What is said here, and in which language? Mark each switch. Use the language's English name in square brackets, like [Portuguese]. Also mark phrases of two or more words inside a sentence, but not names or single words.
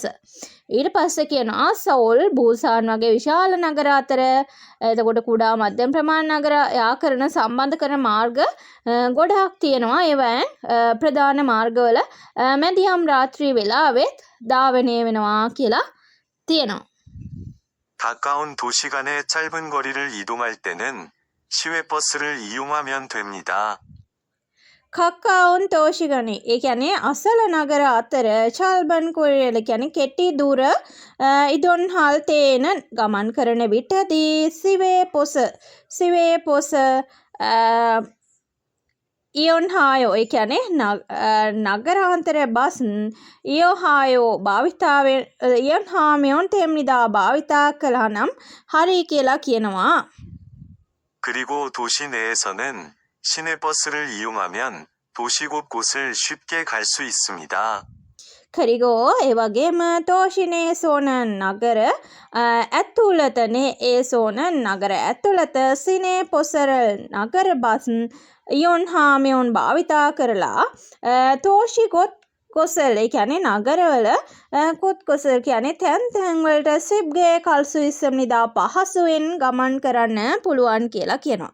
[Sinhala] ඊට පස්සේ කියනවා සෝල් බූසාන් වගේ විශාල නගර අතර එතකොට කුඩා මධ්‍යම ප්‍රමාණ නගර යාකරන සම්බන්ධ කරන මාර්ග ගොඩාක් තියෙනවා. ඒවෙන් ප්‍රධාන මාර්ගවල මැදියම් රාත්‍රී වෙලාවෙත් ධාවනය වෙනවා කියලා තියෙනවා. [Korean] 가까운 도시 간의 짧은 거리를 이동할 때는 시외버스를 이용하면 됩니다. 가까운 도시간의 [Sinhala] ඒ කියන්නේ අසල නගර අතර [Korean] 짧은 거리를 [Sinhala] කියන්නේ කෙටි දුර [Korean] 이동 할 때는 [Sinhala] ගමන් කරන විටදී [Korean] 시외 버스 이용 하여 [Sinhala] ඒ කියන්නේ නගරාන්තර බස් [Korean] 이용 하여 [Sinhala] භාවිතාවෙන් [Korean] 이용 하면 됩니다 [Sinhala] භාවිතා කළා නම් හරි කියලා කියනවා. [Korean] 그리고 도시 내에서는 시내버스를 이용하면 도시 곳곳을 쉽게 갈 수 있습니다. [Sinhala] 그리고 ඒ වගේම [Korean] 도시내 에서는 [Sinhala] නගර ඇතුළතනේ ඒ සෝනන් නගර ඇතුළත [Korean] 시내 버스를 [Sinhala] නගර බස් [Korean] 이용 하면 [Sinhala] භාවිතා කරලා [Korean] 도시 곳곳을 [Sinhala] ඒ කියන්නේ නගරවල [Korean] 곳 곳을 [Sinhala] කියන්නේ තැන් වලට [Korean] 쉽게 갈수 있습니다 [Sinhala] පහසුවෙන් ගමන් කරන්න පුළුවන් කියලා කියනවා.